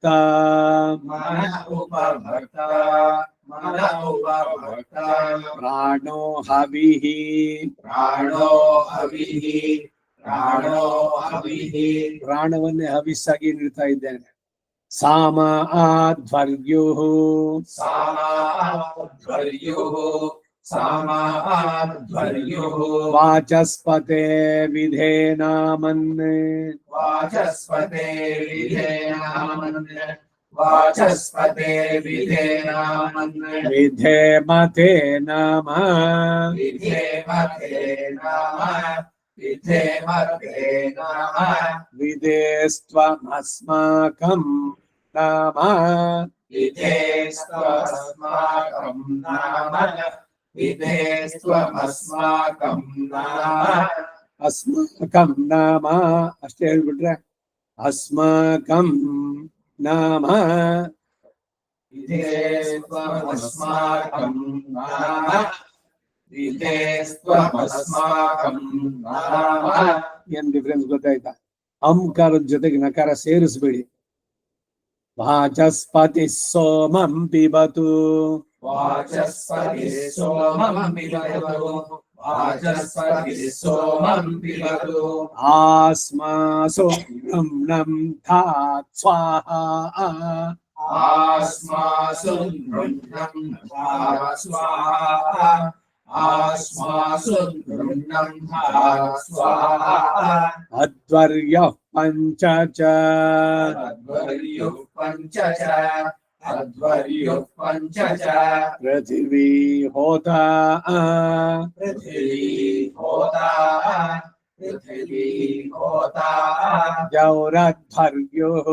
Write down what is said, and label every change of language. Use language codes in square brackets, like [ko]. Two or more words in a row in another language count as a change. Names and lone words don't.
[sa] ಮನ ಉಪಭಕ್ತ, ಮನ ಉಪಭಕ್ತ. ಪ್ರಾಣೋ ಹವಿಃ, ಪ್ರಾಣೋ ಹವಿಃ, ಪ್ರಾಣೋ ಹವಿಃ. [kn] ಪ್ರಾಣವನ್ನೇ ಹವಿಸ್ಸಾಗಿ ನೀಡ್ತಾ ಇದ್ದೇನೆ. [sa] ಸಾಮ ಆಧ್ವರ್ಯುಃ, ಸಾಮಾಧ್ವರ್ಯುಃ, ಸಾಮಾಧ್ವರ್ಯುಃ. ವಾಚಸ್ಪತೆ ವಿಧೇನಾಮನ್, ವಾಚಸ್ಪತೆ ವಿಧೇನಾಮನ್, ವಾಚಸ್ಪತೆ ವಿಧೇನಾಮನ್. ವಿಧೇಮತೆ ನಮ, ವಿಧೇಮತೆ ನಮ, ವಿಧೇಮತೆ ನಮ. ವಿಧೇಸ್ತ್ವಮಸ್ಮಾಕಂ ನಮ, ವಿಧೇಸ್ತ್ವಮಸ್ಮಾಕಂ ನಾಮ, ವಿಧೇಸ್ತ್ವಮಸ್ಮಾಕಂ ನಾಮ. ಅಸ್ಮಾಕಂ ನಾಮ [kn] ಅಷ್ಟೇ ಹೇಳ್ಬಿಟ್ರೆ, [sa] ಅಸ್ಮಾಕಂ ನಾಮ ವಿಧೇಸ್ತ್ವಮಸ್ಮಾಕಂ ನಾಮ, ವಿಧೇಸ್ತ್ವಮಸ್ಮಾಕಂ ನಾಮ. [kn] ಏನ್ ಡಿಫ್ರೆನ್ಸ್ ಗೊತ್ತಾಯ್ತಾ? ಅಂಕಾರದ ಜೊತೆಗೆ ನಕಾರ ಸೇರಿಸ್ಬೇಡಿ. [sa] ವಾಚಸ್ಪತಿ ಸೋಮಂ ಪಿಬತು, ವಾಚಸ್ಪತಿ ಸೋಮಂ ಪಿಬತು, ವಾಚಸ್ಪತಿ ಸೋಮಂ ಪಿಬತು. ಆಸ್ಮಾಸು ನಂ ಧಾತ್ ಸ್ವಾಹಾ, ಆಸ್ಮಾಸು ನೃಣ್ಣಂ ಧಾತ್ ಸ್ವಾಹಾ, ಆಸ್ಮಾಸು ನೃಣ್ಣಂ ಧಾತ್ ಸ್ವಾಹಾ. ಅಧ್ವರ್ಯಃ ಪಂಚ ಚ, ಅಧ್ವರ್ಯುಃ ಪಂಚ ಚ, अध्वर्युः पञ्च च पृथिवी होता पृथिवी होता पृथिवी होता द्यौरध्वर्युः